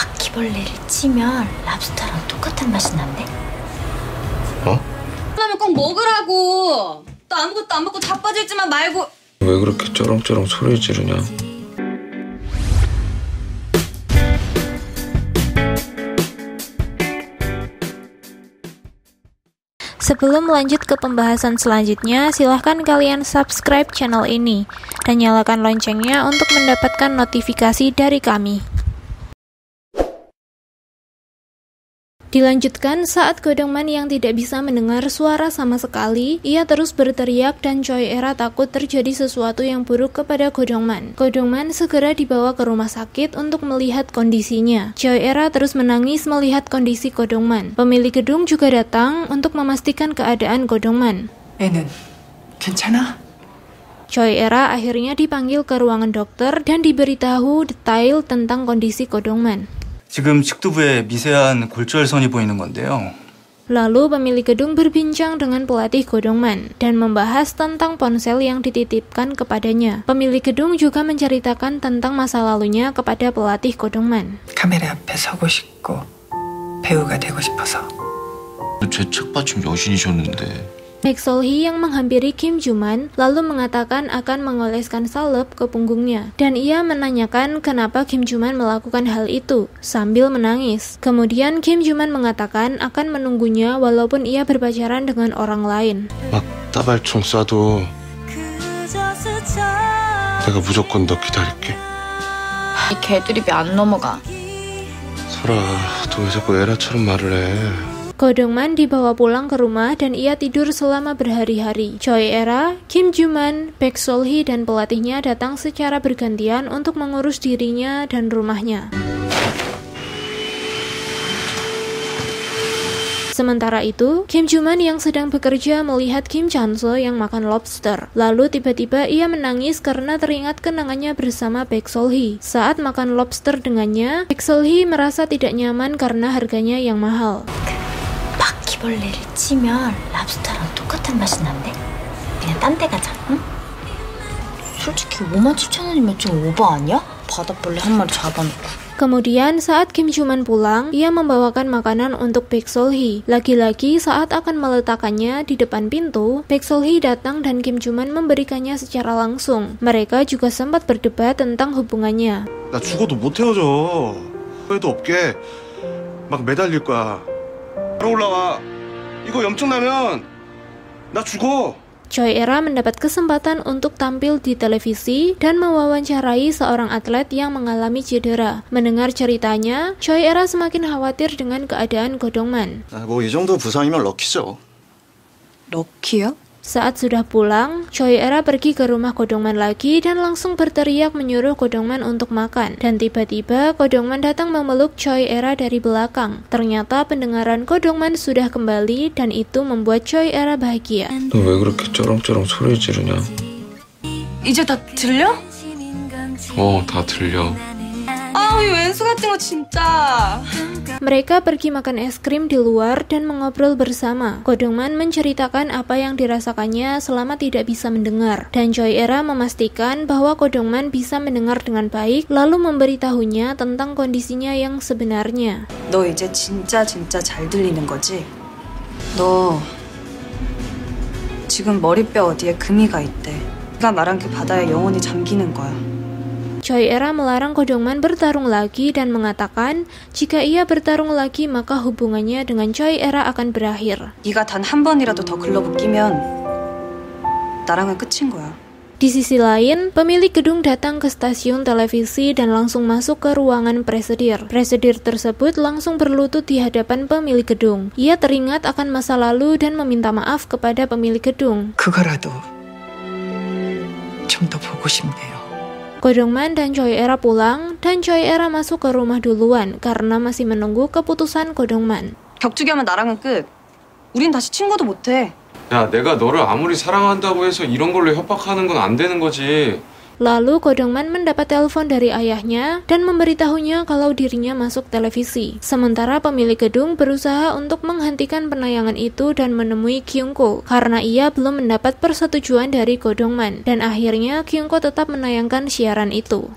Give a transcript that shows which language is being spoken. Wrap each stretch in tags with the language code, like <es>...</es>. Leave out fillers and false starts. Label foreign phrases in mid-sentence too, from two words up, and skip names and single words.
<ko>바퀴벌레를 찌면 랍스터랑 똑같은 맛이 난대? 어? 라면 꼭 먹으라고. 너 아무것도 안 먹고 자빠질지만 말고. 왜 그렇게 쩌렁쩌렁 소리 지르냐?</ko> <id>Sebelum lanjut ke pembahasan selanjutnya, silahkan kalian</id> <en>subscribe channel</en> <id>ini dan nyalakan loncengnya untuk mendapatkan notifikasi dari kami. Dilanjutkan, saat Godongman yang tidak bisa mendengar suara sama sekali, ia terus berteriak dan Choi Era takut terjadi sesuatu yang buruk kepada Godongman. Godongman segera dibawa ke rumah sakit untuk melihat kondisinya. Choi Era terus menangis melihat kondisi Godongman. Pemilik gedung juga datang untuk memastikan keadaan Godongman.</id> <ko>애는 괜찮아?</ko> <id>Choi Era akhirnya dipanggil ke ruangan dokter dan diberitahu detail tentang kondisi Godongman.</id> <ko>지금 측두부에 미세한 골절선이 보이는 건데요.</ko> <id>Lalu pemilik gedung berbincang dengan pelatih Godongman dan membahas tentang ponsel yang dititipkan kepadanya. Pemilik gedung juga menceritakan tentang masa lalunya kepada pelatih Godongman.</id> <ko>카메라 앞에 서고 싶고 배우가 되고 싶어서. 제 책받침 여신이셨는데.</ko> <id>Baek Sol-hee yang menghampiri Kim Joo-man lalu mengatakan akan mengoleskan salep ke punggungnya dan ia menanyakan kenapa Kim Joo-man melakukan hal itu sambil menangis. Kemudian Kim Joo-man mengatakan akan menunggunya walaupun ia berpacaran dengan orang lain.</id> <ko>막 따발총 쏴도 내가 무조건 너 기다릴게. 이 개드립이 안 넘어가. 설아, 너 왜 자꾸 에라처럼 말을 해?</ko> <id>Godongman dibawa pulang ke rumah dan ia tidur selama berhari-hari. Choi Era, Kim Joo-man, Baek Sol-hee dan pelatihnya datang secara bergantian untuk mengurus dirinya dan rumahnya. Sementara itu, Kim Joo-man yang sedang bekerja melihat Kim Chan-seo yang makan lobster. Lalu tiba-tiba ia menangis karena teringat kenangannya bersama Baek Sol-hee. Saat makan lobster dengannya, Baek Sol-hee merasa tidak nyaman karena harganya yang mahal.</id> <ko>바퀴벌레를 찌면 랍스터랑 똑같은 맛이 난대? 그냥 딴 데 가자, 응? 솔직히 57,000원이면 좀 오버 아니야? 바다벌레 한 마리 잡아놓고.</ko> <id>Kemudian saat Kim Joo-man pulang, ia membawakan makanan untuk Baek Sol-hee. Lagi-lagi saat akan meletakkannya di depan pintu, Baek Sol-hee datang dan Kim Joo-man memberikannya secara langsung. Mereka juga sempat berdebat tentang hubungannya.</id> <ko>나 죽어도 못 헤어져. 후회도 없게 막 매달릴 거야. 바로 올라와. 이거 염증 나면 나 죽어.</ko> <id>Choi Era mendapat kesempatan untuk tampil di televisi dan mewawancarai seorang atlet yang mengalami cedera. Mendengar ceritanya, Choi Era semakin khawatir dengan keadaan Godongman.</id> <ko>뭐 이 정도 부상이면 럭키죠. 럭키요?</ko> <id>Saat sudah pulang, Choi Era pergi ke rumah Godongman lagi dan langsung berteriak menyuruh Godongman untuk makan. Dan tiba-tiba Godongman datang memeluk Choi Era dari belakang. Ternyata pendengaran Godongman sudah kembali dan itu membuat Choi Era bahagia.</id> <ko>너 왜 그렇게 쩌렁쩌렁 소리 지르냐? 이제 다 들려? 다 들려. 아, 이 왼수 같은 거 진짜.</ko> <id>Mereka pergi makan es krim di luar dan mengobrol bersama. Godongman menceritakan apa yang dirasakannya selama tidak bisa mendengar. Dan Choi Era memastikan bahwa Godongman bisa mendengar dengan baik, lalu memberitahunya tentang kondisinya yang sebenarnya.</id> <ko>너 이제 진짜 잘 들리는 거지? 너 지금 머리뼈 어디에 금이가 있대. 네가 말한 그 바다에 영원히 잠기는 거야.</ko> <id>Choi Era melarang Godongman bertarung lagi dan mengatakan jika ia bertarung lagi maka hubungannya dengan Choi Era akan berakhir.</id> <ko>네가 단 한 번이라도 더 글러브 끼면 나랑은 끝인 거야.</ko> <id>Di sisi lain, pemilik gedung datang ke stasiun televisi dan langsung masuk ke ruangan presidir. Presidir tersebut langsung berlutut di hadapan pemilik gedung. Ia teringat akan masa lalu dan meminta maaf kepada pemilik gedung.</id> <ko>그거라도 좀 더 보고 싶네요.</ko> <id>Godongman dan Choi Era pulang, dan Choi Era masuk ke rumah duluan karena masih menunggu keputusan Godongman.</id> <ko>격투기하면 나랑은 끝. 우린 다시 친구도 못해. 야, 내가 너를 아무리 사랑한다고 해서 이런 걸로 협박하는 건 안 되는 거지.</ko> <id>Lalu Go Dong-man mendapat telepon dari ayahnya dan memberitahunya kalau dirinya masuk televisi. Sementara pemilik gedung berusaha untuk menghentikan penayangan itu dan menemui Kyungko karena ia belum mendapat persetujuan dari Go Dong-man, dan akhirnya Kyungko tetap menayangkan siaran itu.</id>